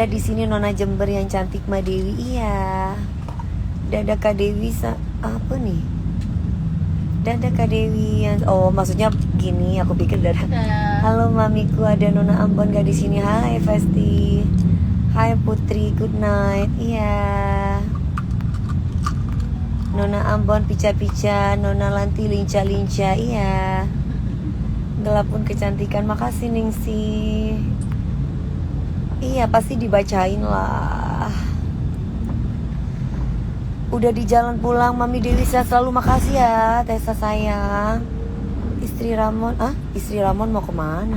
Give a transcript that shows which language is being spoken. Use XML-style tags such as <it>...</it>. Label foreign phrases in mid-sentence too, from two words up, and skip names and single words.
<id>ada di sini Nona Jember yang cantik Mbak Dewi. Iya. Dadah Kak Dewi apa nih? Dadah Kak Dewi yang maksudnya gini, aku pikir dadah. ada Halo mamiku, ada Nona Ambon gak di sini? Hai Festi. Hai Putri,</id> <en>good night.</en> <id>Iya. Nona Ambon pica-pica, Nona Lanti linca-linca. Iya. Gelap pun kecantikan. Makasih Ningsi. Iya, pasti dibacain lah. Udah di jalan pulang, Mami Dewi sehat selalu. Makasih ya Tessa sayang. Istri Ramon, istri Ramon mau kemana?</id>